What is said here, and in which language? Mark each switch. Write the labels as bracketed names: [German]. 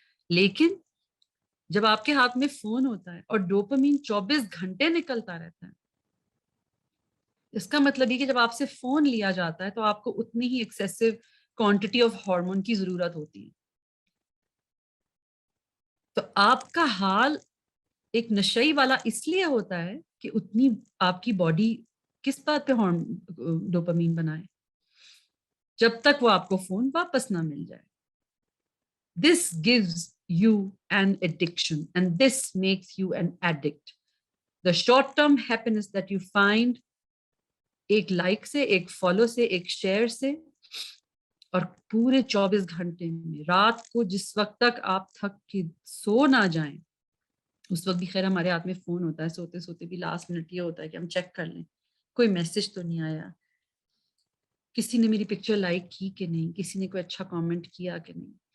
[Urdu] لیکن جب آپ کے ہاتھ میں فون ہوتا ہے اور ڈوپامین 24 گھنٹے نکلتا رہتا ہے, اس کا مطلب یہ کہ جب آپ سے فون لیا جاتا ہے تو آپ کو اتنی ہی ایکسیسو کوانٹٹی آف ہارمون کی ضرورت ہوتی ہے. تو آپ کا حال ایک نشئی والا اس لیے ہوتا ہے کہ اتنی آپ کی باڈی کس بات پہ ڈوپامین بنائے جب تک وہ آپ کو فون واپس نہ مل جائے. [English] This gives you an addiction and this makes you an addict. The short-term happiness that you find [Urdu] ایک لائک سے, ایک فالو سے, ایک شیئر سے, اور پورے 24 گھنٹے میں رات کو جس وقت تک آپ تھک کے سو نہ جائیں, اس وقت بھی خیر ہمارے ہاتھ میں فون ہوتا ہے, سوتے سوتے بھی لاسٹ منٹ یہ ہوتا ہے کہ ہم چیک کر لیں کوئی میسج تو نہیں آیا, کسی نے میری پکچر لائک کی کہ نہیں, کسی نے کوئی اچھا کامنٹ کیا کہ نہیں.